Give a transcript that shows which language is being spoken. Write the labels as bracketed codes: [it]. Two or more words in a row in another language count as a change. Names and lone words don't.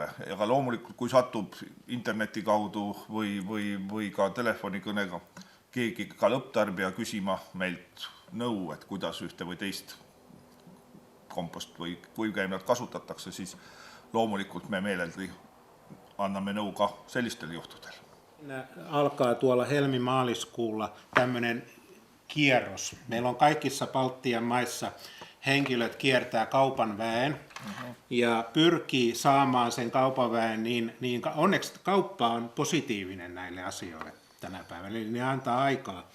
[et] Aga loomulikult, kui satub interneti kaudu või ka telefonikõnega keegi ka lõpptarbija küsima meilt nõu, et kuidas ühte või teist kompost või kuivkäimlat kasutatakse, siis loomulikult me meeleldi anname nõu ka sellistel juhtudel. [fi] Alkaa tuolla helmi-maaliskuulla tämmöinen kierros. Meillä on kaikissa Baltian maissa henkilöt kiertää kaupan väen ja pyrkii saamaan sen kaupan väen, niin onneksi kauppa on positiivinen näille asioille tänä päivänä, eli ne antaa aikaa.